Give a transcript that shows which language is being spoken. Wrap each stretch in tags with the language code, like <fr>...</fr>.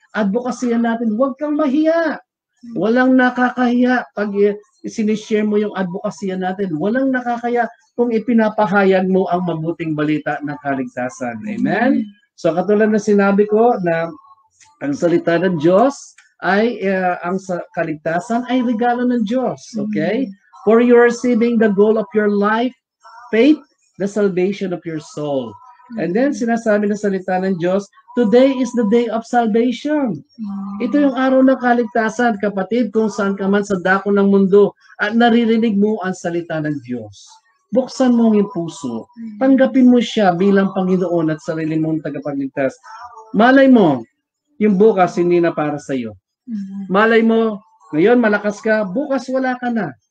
<tl>Advocacy natin, huwag kang mahiya. Walang nakakahiya pag sinishare mo yung advocacy natin. Walang nakakaya kung ipinapahayag mo ang mabuting balita ng kaligtasan. Amen? So katulad na sinabi ko na ang salita ng Diyos ay ang kaligtasan ay regalo ng Diyos. Okay?</tl> <en>For you are receiving the goal of your life, faith, the salvation of your soul. And then</en> <tl>sinasabi ng salita ng Diyos,</tl> <en>today is the day of salvation.</en> <tl>Ito yung araw ng kaligtasan, kapatid, kung saan ka man sa dako ng mundo at naririnig mo ang salita ng Diyos. Buksan mo ang puso. Tanggapin mo siya bilang Panginoon at sarili mong tagapagligtas. Malay mo, yung bukas hindi na para sa iyo. Malay mo, ngayon malakas ka, bukas wala ka na.</tl>